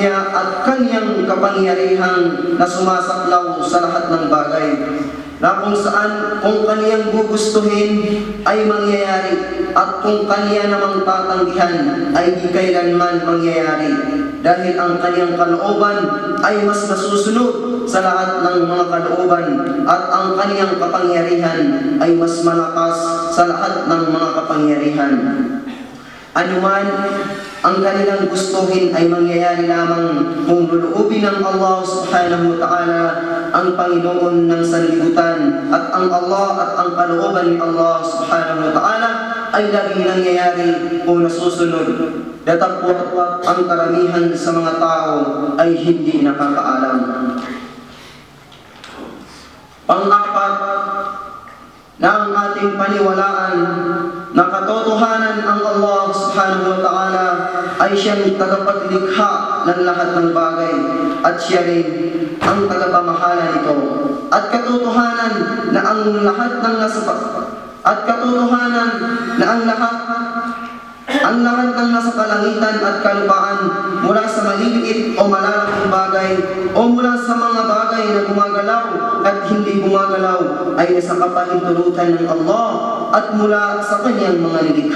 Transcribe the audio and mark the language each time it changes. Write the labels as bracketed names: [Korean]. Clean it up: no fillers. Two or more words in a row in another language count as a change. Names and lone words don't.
[Filipino] niya at kanyang kapangyarihang na sumasaklaw sa lahat ng bagay, na kung saan kung kaniyang gugustuhin ay mangyayari, at kung kaniya namang tatanggihan ay di kailanman mangyayari, dahil ang kaniyang kalooban ay mas nasusunod sa lahat ng mga kalooban, at ang kaniyang kapangyarihan ay mas malakas sa lahat ng mga kapangyarihan. Anuman ang kanilang gustuhin ay mangyayari lamang kung luluubin ng Allah [Arabic] سبحانه وتعالى [Filipino] ang Panginoon ng sanlibutan, at ang Allah at ang kalooban ni Allah [Arabic] سبحانه وتعالى [Filipino] ay laging nangyayari o nasusunod. Datapwat ang karamihan sa mga tao ay hindi nakakaalam. Pang-apat, na ang ating paniwalaan na katotohanan ang Allah [Arabic] سبحانه وتعالى [Filipino] ay siyang tagapaglikha ng lahat ng bagay, at siya rin ang tagapamahala nito. At katotohanan na ang lahat ng nasa kalangitan at kalupaan, mula sa maliliit o malalaking bagay o mula sa mga bagay na gumagalaw at hindi gumagalaw, ay nasa kapahintulutan ng Allah at mula sa kanyang mga nilikha.